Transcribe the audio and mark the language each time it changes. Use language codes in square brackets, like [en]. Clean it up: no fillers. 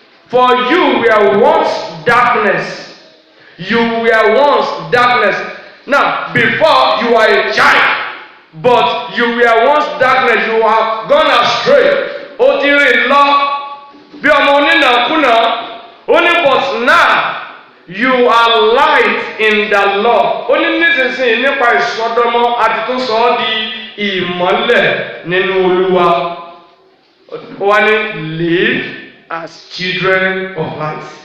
[en] For you were once darkness. You were once darkness. Now, before you were a child, but you were once darkness. You have gone astray. [yo] Ó ti rìn lọ bí ọmọ onínàkúnà. Ó ní [en] but now you are light in the Lord. [yo] Ó ní nísinsìnyí nípa ìsọdọmọ àti tó sọ ọ́ di ìmọ́lẹ̀ nínú Olúwa. Ó wá ní [en] live as children of light.